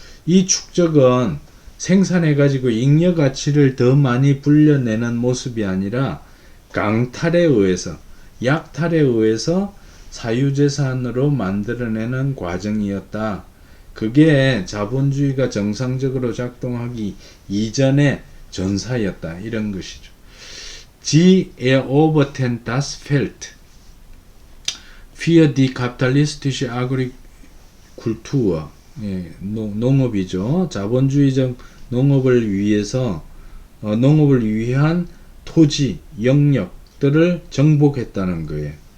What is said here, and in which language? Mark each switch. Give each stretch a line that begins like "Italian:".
Korean: 이 축적은 생산해가지고 잉여 가치를 더 많이 불려내는 모습이 아니라 강탈에 의해서, 약탈에 의해서 사유재산으로 만들어내는 과정이었다. 그게 자본주의가 정상적으로 작동하기 이전의 전사였다. 이런 것이죠.
German: Sie eroberten das Feld für die kapitalistische Agrikultur.
Korean: 예, 농업이죠. 자본주의적 농업을 위해서 농업을 위한 토지, 영역들을 정복했다는 거예요.